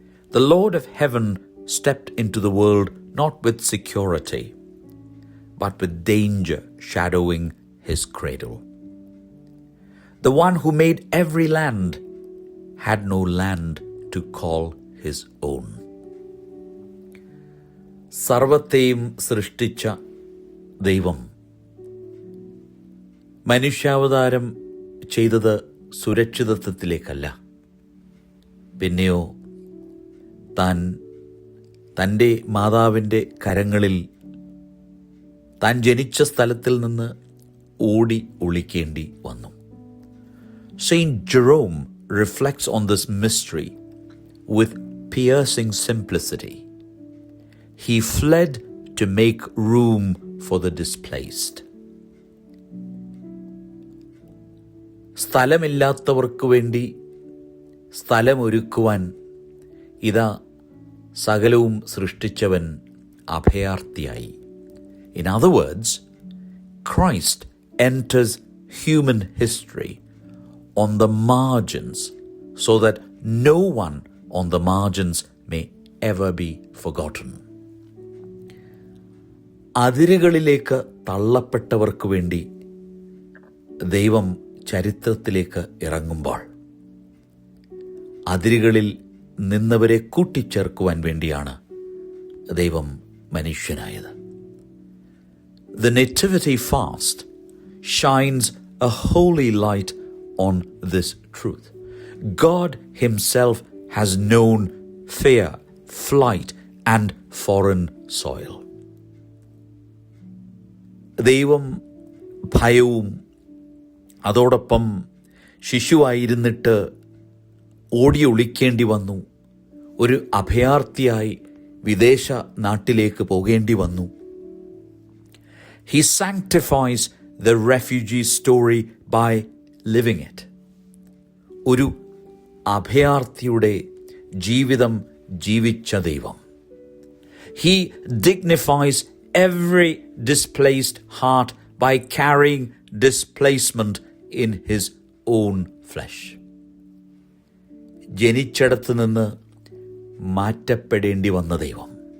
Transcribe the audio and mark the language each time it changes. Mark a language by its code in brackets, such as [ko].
[en] The Lord of heaven stepped into the world not with security, but with danger shadowing his cradle. The one who made every land had no land to call his own. [ml] സർവത്തെയും സൃഷ്ടിച്ച ദൈവം മനുഷ്യാവതാരം ചെയ്തത് സുരക്ഷിതത്വത്തിലേക്കല്ല, പിന്നെയോ താൻ തൻ്റെ മാതാവിൻ്റെ കരങ്ങളിൽ താൻ ജനിച്ച സ്ഥലത്തിൽ നിന്ന് ഓടി ഒളിക്കേണ്ടി വന്നു. [en] Saint Jerome reflects on this mystery with piercing simplicity. He fled to make room for the displaced. [ml] സ്ഥലമില്ലാത്തവർക്ക് വേണ്ടി സ്ഥലമൊരുക്കുവാൻ ഇതാ സകലവും സൃഷ്ടിച്ചവൻ അഭയാർത്ഥിയായി. [en] In other words, Christ enters human history on the margins so that no one on the margins may ever be forgotten. [ml] അതിരുകളിലേക്ക് തള്ളപ്പെട്ടവർക്ക് വേണ്ടി ദൈവം ചരിത്രത്തിലേക്ക് ഇറങ്ങുമ്പോൾ അതിരുകളിൽ നിന്നവരെ കൂട്ടിച്ചേർക്കുവാൻ വേണ്ടിയാണ് ദൈവം മനുഷ്യനായത്. [en] The Nativity fast shines a holy light on this truth. God himself has known fear, flight, and foreign soil. [ml] ദൈവം ഭയവും അതോടൊപ്പം ശിശുവായിരുന്നിട്ട് ഓടി ഒളിക്കേണ്ടി വന്നു, ഒരു അഭയാർത്ഥിയായി വിദേശ നാട്ടിലേക്ക് പോകേണ്ടി വന്നു. [en] He sanctifies the refugee story by living it. [ml] ഒരു അഭയാർത്ഥിയുടെ ജീവിതം ജീവിച്ച ദൈവം. [en] He dignifies every displaced heart by carrying displacement in his own flesh. [ml] ജനിച്ചിടത്ത് നിന്ന് മാറ്റപ്പെടേണ്ടി വന്ന ദൈവം.